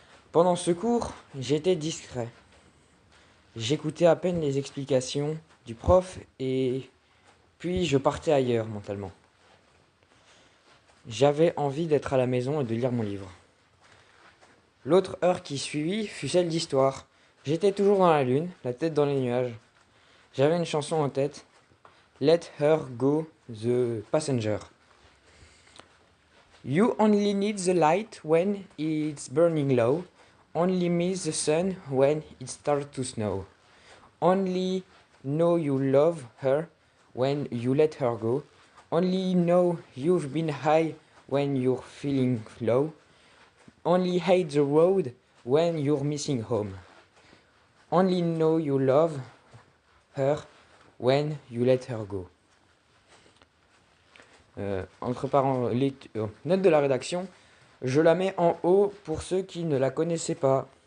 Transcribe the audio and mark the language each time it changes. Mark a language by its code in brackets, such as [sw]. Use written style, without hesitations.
[fr] Pendant ce cours, j'étais discret. J'écoutais à peine les explications du prof et puis je partais ailleurs mentalement. J'avais envie d'être à la maison et de lire mon livre. L'autre heure qui suivit fut celle d'histoire. J'étais toujours dans la lune, la tête dans les nuages. J'avais une chanson en tête. [en] Let her go, the passenger. You only need the light when it's burning low. Only miss the sun when it starts to snow. Only know you love her when you let her go. Only know you've been high when you're feeling low. Only hate the road when you're missing home. Only know you love her when you let her go. [fr] Entre parenthèses, note de la rédaction, je la mets en haut pour ceux qui ne la connaissaient pas.